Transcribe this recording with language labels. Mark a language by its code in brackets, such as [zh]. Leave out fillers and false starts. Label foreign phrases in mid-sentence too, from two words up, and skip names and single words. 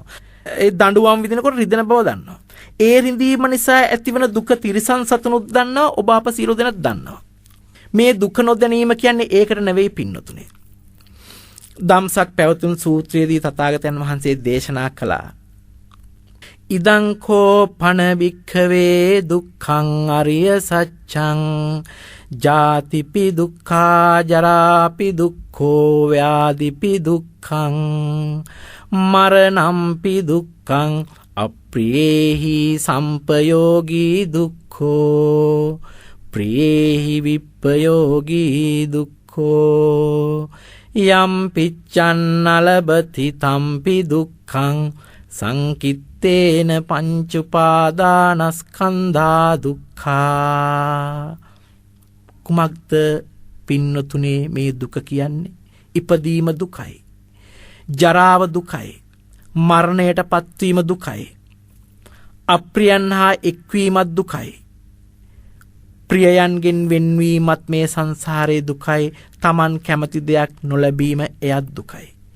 [si] ඒ දඬුවම් විඳිනකොට රිදෙන බව දන්නවා. ඒ රිදීම නිසා ඇතිවන දුක තිරිසන් සතුනුත් දන්නවා. ඔබ අප සියලු දෙනාත් දන්නවා. මේ දුක නොදැනීම කියන්නේ ඒකට නෙවෙයි පින්නතුනේ. ධම්සක් පැවතුම් සූත්‍රයේදී තථාගතයන් වහන්සේ දේශනා කළා. [pi] ඉදං කෝ පන භික්ඛවේ දුක්ඛං අරිය සත්‍යං ජාතිපි දුක්ඛා ජරාපි දුක්ඛෝ ව්‍යාධිපි දුක්ඛං මරණම්පි දුක්ඛං අප්‍රියේහි සම්පයෝගී දුක්ඛෝ ප්‍රියේහි විප්පයෝගී දුක්ඛෝ යම් පිච්ඡන් නලබති තම්පි දුක්ඛං සංකිත්තේන පංච උපාදානස්කන්ධා දුක්ඛා. [si] කුමක්ද පින්නතුනේ මේ දුක කියන්නේ? ඉපදීම දුකයි, ජරාව දුකයි, මරණයට පත්වීම දුකයි, අප්‍රියයන් හා එක්වීමත් දුකයි, ප්‍රියයන්ගෙන් වෙන්වීමත් මේ සංසාරයේ දුකයි, Taman කැමති දෙයක් නොලැබීම එයත් දුකයි.